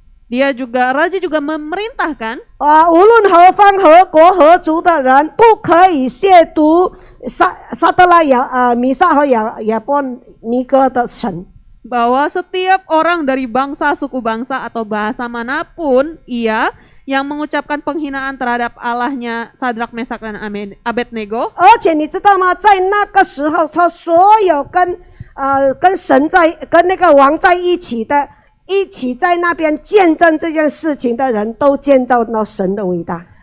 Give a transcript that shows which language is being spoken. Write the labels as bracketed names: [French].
[Indonesian] Raja juga memerintahkan [Chinese] 无论何方、何国、何族的人，不可以亵渎撒德拉米撒和亚波尼哥的神。 [Indonesian] bahwa setiap orang dari bangsa, suku bangsa, atau bahasa manapun yang mengucapkan penghinaan terhadap Allahnya Sadrak, Mesak, dan Abednego. [Chinese] 而且你知道吗？在那个时候，他所有跟神跟那个王在一起在那边见证这件事情的人都见到了神的伟大。